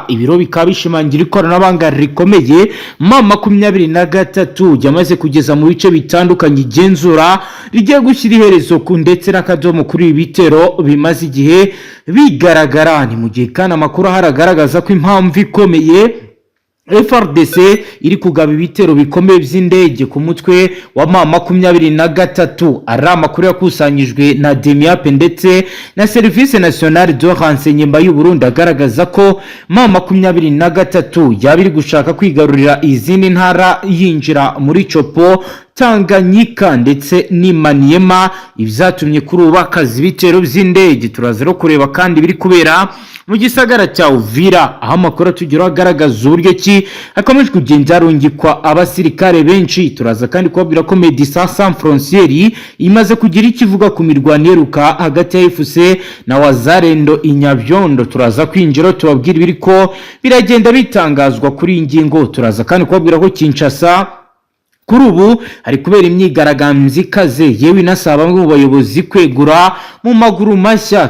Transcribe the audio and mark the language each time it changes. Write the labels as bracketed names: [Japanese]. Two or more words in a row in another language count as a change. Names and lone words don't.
[Kinyarwanda] Ibiro bikaba bishimangira ikoranabuhanga rikomeye M23 yamaze kugeza mu bice bitandukanye igenzura rigiye gushyira iherezo ku ndetse n'akadomo kuri ibitero bimaze igihe bigaragara. Ni mu gihe kandi amakuru haragaragaza ko impamvu ikomeye FARDC iri kugaba ibitero bikomeye by'indege ku mutwe wa M23 ari amakuru yakusanyijwe na Demiap ndetse na Service National de Renseignement y'u Burundi agaragaza ko M23 yabiri gushaka kwigarurira izindi ntara yinjira muri Chopo, Tanganyika ndetse n'Imaniema, ibyatumye kuri ubakazi ibitero by'indege. Turazero kureba kandi biri kubera mu gisagara cya Uvira, aho amakuru tugira agaragaza uburyo ki hakomeje kugenda harungikwa abasirikare benshi. Turaza kandi kubabwira ko Médecins Sans Frontières imaze kugira ikivuga ku mirwano iheruka hagati ya AFC na Wazalendo Inyabyondo. Turaza kwinjira tubabwira ibiriko biragenda bitangazwa kuri ingingo. Turaza kandi kubabwira ko Kinshasa kuri ubu hari kubera imyigaragambyo ikaze, yewe inasaba bamwe mu bayobozi kwegura mu maguru mashya.